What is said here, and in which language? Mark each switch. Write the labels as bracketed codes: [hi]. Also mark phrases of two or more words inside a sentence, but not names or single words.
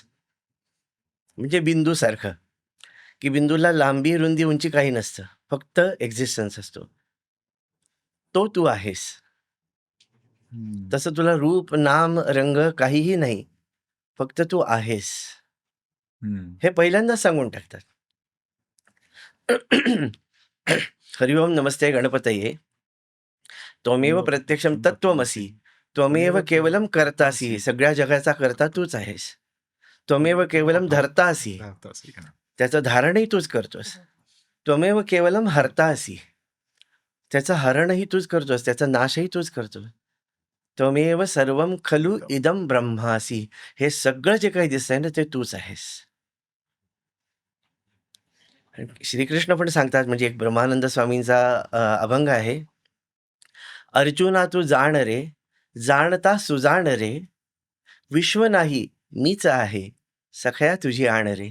[mr] म्हणजे बिंदूसारखं, की बिंदूला लांबी, रुंदी, उंची काही नसतं. फक्त एक्झिस्टन्स असतो. तो तू आहेस. हं. तसं तुला रूप, नाम, रंग काहीही नाही. फक्त तू आहेस. हं. हे पहिल्यांदाच सांगून टाकतात. [sa] हरि ओम नमस्ते गणपतये. त्वमेव प्रत्यक्षम तत्त्वमसि. त्वमेव केवलम कर्तासि. [mr] सगळ्या जगाचा कर्ता तूच आहेस. [sa] त्वमेव केवलम धर्तासि. [mr] त्याचं धारणही तूच करतोस. [sa] त्वमेव केवलम हर्तासि. [mr] त्याचं हरणही तूच करतोस, त्याचा नाशही तूच करतोस. [sa] त्वमेव सर्वम खलु इदम ब्रह्मासि. [mr] हे सगळं जे काही दिसतंय ना ते तूच आहेस. श्रीकृष्ण पण सांगतात, म्हणजे एक ब्रह्मानंद स्वामींचा अभंग आहे. अर्जुना तू जाण रे, जाणता सुजाण रे, विश्व नाही मीच आहे, सखया तुझी आण रे.